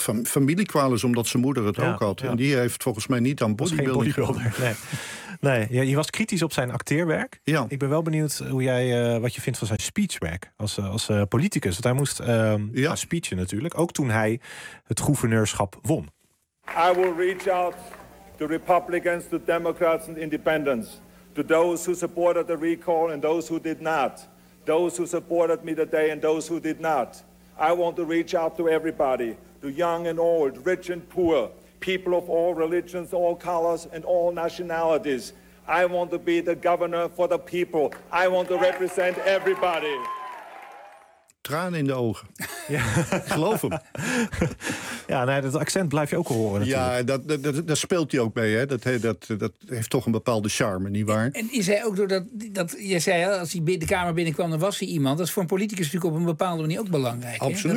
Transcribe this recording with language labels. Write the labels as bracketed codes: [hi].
[nl] Familiekwaal is omdat zijn moeder het ook had. Ja. En die heeft volgens mij niet aan bodybuilding. Geen bodybuilder. Nee. Ja, je was kritisch op zijn acteerwerk. Ja. Ik ben wel benieuwd hoe jij wat je vindt van zijn speechwerk als politicus. Want hij moest speechen natuurlijk. Ook toen hij het gouverneurschap won. [en] I will reach out to Republicans, to Democrats and Independents, to those who supported the recall and those who did not, those who supported me today and those who did not. I want to reach out to everybody, to young and old, rich and poor, people of all religions, all colors and all nationalities. I want to be the governor for the people. I want to represent everybody. [nl] Tranen in de ogen. Ja. Geloof hem. Ja, nee, dat accent blijf je ook horen. Natuurlijk. Ja, dat speelt hij ook mee. Hè? Dat heeft toch een bepaalde charme, nietwaar? En is hij ook doordat je zei, als hij de Kamer binnenkwam, dan was hij iemand. Dat is voor een politicus natuurlijk op een bepaalde manier ook belangrijk. Absoluut.